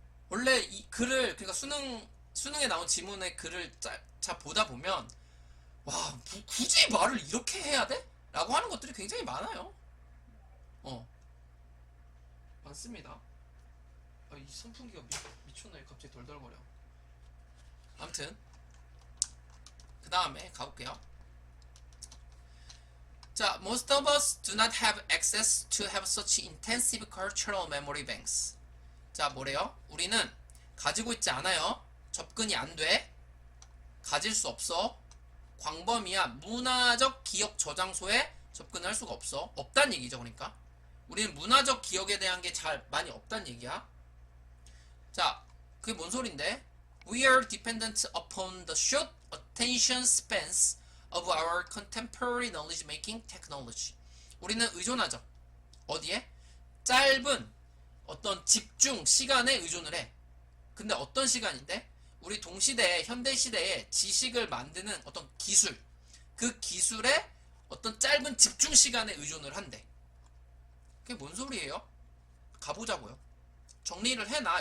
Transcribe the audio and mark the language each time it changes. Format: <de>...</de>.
<ko>원래 이 글을 그러니까 수능에 나온 지문의 글을 자 보다 보면 와 굳이 말을 이렇게 해야 돼? 라고 하는 것들이 굉장히 많아요. 많습니다. 이 선풍기가 미쳤네. 갑자기 덜덜거려. 아무튼 그 다음에 가볼게요.</ko> <en>자, most of us do not have access to have such intensive cultural memory banks.</en> <ko>자, 뭐래요? 우리는 가지고 있지 않아요. 접근이 안 돼. 가질 수 없어. 광범위한 문화적 기억 저장소에 접근할 수가 없어. 없단 얘기죠. 그러니까 우리는 문화적 기억에 대한 게 잘 많이 없단 얘기야. 자, 그게 뭔 소린데?</ko> <en>We are dependent upon the short attention spans of our contemporary knowledge making technology.</en> <ko>우리는 의존하죠. 어디에? 짧은 어떤 집중 시간에 의존을 해. 근데 어떤 시간인데? 우리 동시대에 현대시대에 지식을 만드는 어떤 기술, 그 기술에 어떤 짧은 집중 시간에 의존을 한대. 그게 뭔 소리예요? 가보자고요. 정리를 해놔.</ko>